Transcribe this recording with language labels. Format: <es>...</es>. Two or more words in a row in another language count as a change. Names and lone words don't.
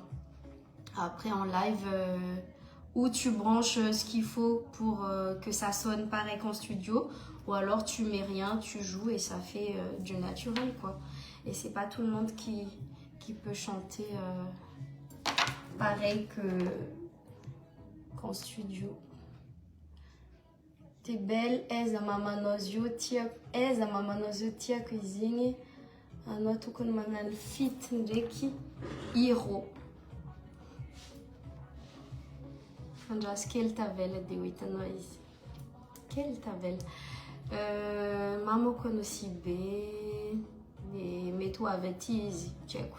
<fr>Après, en live, où tu branches ce qu'il faut pour que ça sonne pareil qu'en studio, ou alors tu mets rien, tu joues et ça fait du naturel, quoi. Et c'est pas tout le monde qui peut chanter pareil qu'en studio. T'es belle,</fr> <mg>eza mamanozio tia cuisine. anao tokony magnano fit ndraiky hiro. Andraso kely tavela dia ho hitanao izy. Kely tavela. Mamako anao be dia mety ho avy aty izy, tsy haiko.</mg>